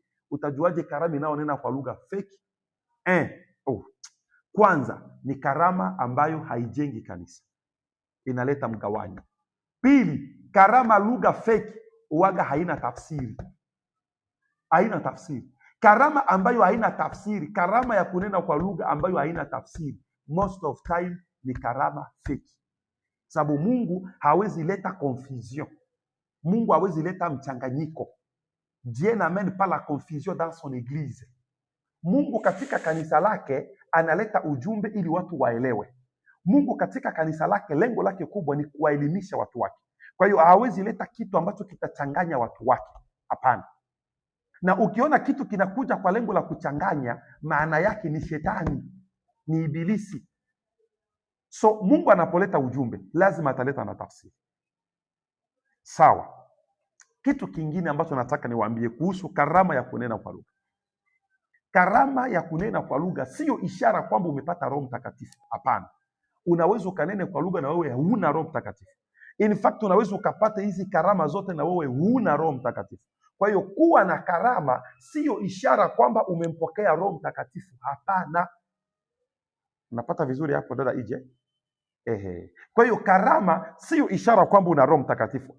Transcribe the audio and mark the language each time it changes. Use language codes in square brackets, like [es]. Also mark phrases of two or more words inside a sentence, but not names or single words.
[sw] Utajuaje karama inayonena kwa lugha feki? Kwanza ni karama ambayo haijengi kanisa, inaleta mgawanyo. Pili, karama lugha feki uwaga haina tafsiri. Haina tafsiri. Karama ambayo haina tafsiri, karama ya kunena kwa lugha ambayo haina tafsiri, [en] most of time [sw] ni karama feki. Sababu Mungu hawezi leta confusion. Mungu hawezi leta mchanganyiko. [fr] Dieu n'amène pas la confusion dans son église. [sw] Mungu katika kanisa lake analeta ujumbe ili watu waelewe. Mungu katika kanisa lake lengo lake kubwa ni kuwaelimisha watu wake. Kwa hiyo hawezi leta kitu ambacho kitachanganya watu wake. Hapana. Na ukiona kitu kinakuja kwa lengo la kuchanganya, maana yake ni shetani, ni ibilisi. So Mungu anapoleta ujumbe lazima ataleta na tafsiri. Sawa. Kitu kingine ambacho nataka niwaambie kuhusu karama ya kunena kwa lugha. Karama ya kunena kwa lugha sio ishara kwamba umepata Roho Mtakatifu. Hapana. Unaweza ukanene kwa lugha na wewe huna Roho Mtakatifu. [en] In fact, [sw] unaweza ukapata hizi karama zote na wewe huna Roho Mtakatifu. Kwa hiyo kuwa na karama sio ishara kwamba umempokea Roho Mtakatifu. Hapana. Unapata vizuri hapo dada Ije? Kwa hiyo karama sio ishara kwamba una Roho Mtakatifu.